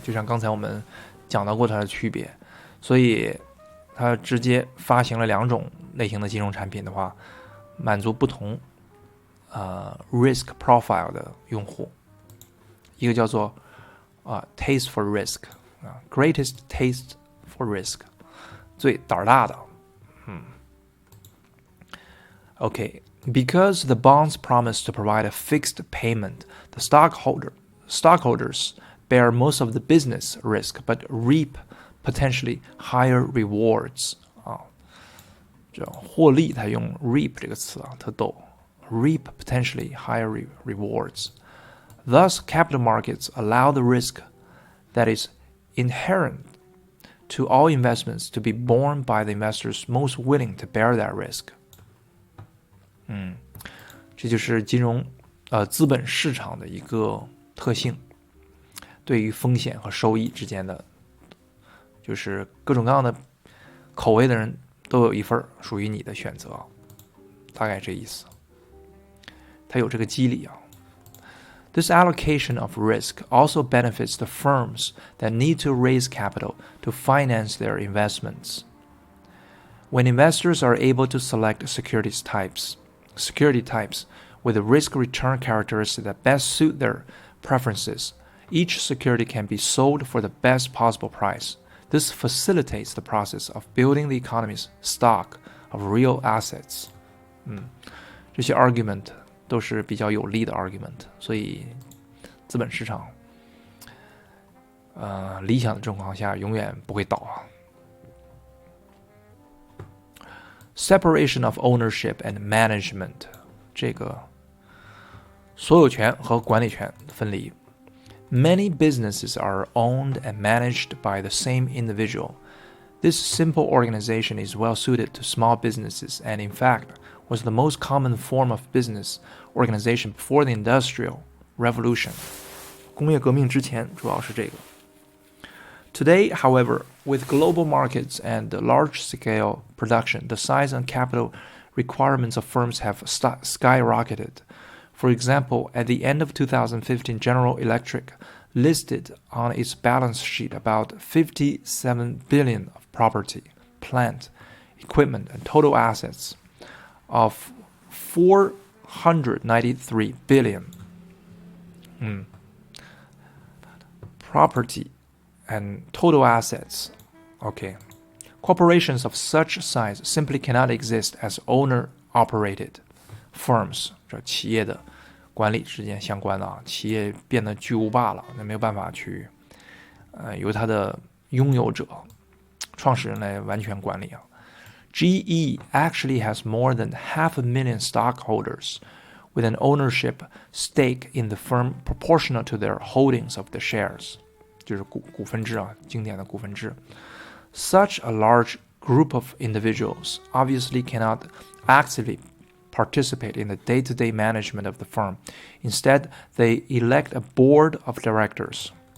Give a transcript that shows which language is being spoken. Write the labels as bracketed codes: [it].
[zh] 就像刚才我们讲到过它的区别，所以它直接发行了两种类型的金融产品的话，满足不同risk profile 的用户。一个叫做 [en] taste for risk。 Greatest taste for risk， [zh] 最胆儿大的。 [en] Okay, because the bonds promise to provide a fixed payment, the stockholders bear most of the business risk, but reap potentially higher rewards. [zh] 这获利它用 reap 这个词啊，特逗。 [en] Reap potentially higher rewards. Thus, capital markets allow the risk that is inherent to all investments to be borne by the investors most willing to bear that risk. [zh] 这就是金融资本市场的一个特性，对于风险和收益之间的，就是各种各样的口味的人都有一份属于你的选择，大概这意思。它有这个机理啊。 [en] This allocation of risk also benefits the firms that need to raise capital to finance their investments. When investors are able to select security types with the risk-return characteristics that best suit their preferences, each security can be sold for the best possible price, This facilitates the process of building the economy's stock of real assets. [zh] 这些 argument 都是比较有力的 argument， 所以资本市场理想的状况下永远不会倒啊。 [en] Separation of ownership and management， [zh] 这个所有权和管理权分离。 [en] Many businesses are owned and managed by the same individual. This simple organization is well suited to small businesses and, in fact, was the most common form of business organization before the Industrial Revolution. [zh] 工业革命之前主要是这个。 [en] Today, however, with global markets and large-scale production, the size and capital requirements of firms have skyrocketed. For example, at the end of 2015, General Electric listed on its balance sheet about 57 billion of property, plant, equipment, and total assets of 493 billion. Property and total assets. Okay. Corporations of such size simply cannot exist as owner-operated firms. [zh] 这企业的管理之间相关的啊，企业变得巨无霸了，那没有办法去由它的拥有者、创始人来完全管理啊。 [en] GE actually has more than 500,000 stockholders with an ownership stake in the firm proportional to their holdings of the shares. [zh] 就是股份制啊，经典的股份制。 [en] Such a large group of individuals obviously cannot actively participate in the day-to-day management of the firm. Instead, they elect a board of directors.